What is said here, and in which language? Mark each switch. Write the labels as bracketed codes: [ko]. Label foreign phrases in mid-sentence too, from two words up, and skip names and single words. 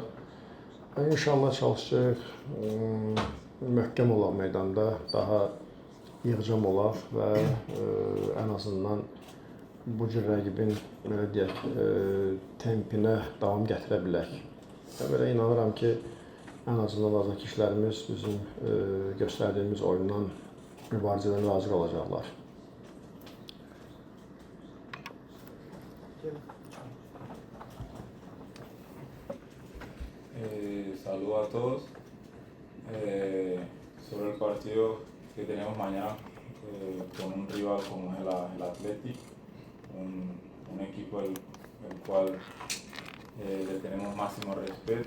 [az] İnşallah çalışacağıq möhkəm olaq meydanda, daha yığcam olaq və ən azından bu cür rəqibin belə deyək, tempinə davam gətirə bilək. Mən belə inanıram ki, ən azından azarkeşlərimiz bizim göstərdiyimiz oyundan mübarizədən razı qalacaqlar. [es] Saludos a todos. Sobre el partido que tenemos mañana con un rival como es el Athletic, un equipo el cual le tenemos máximo respeto.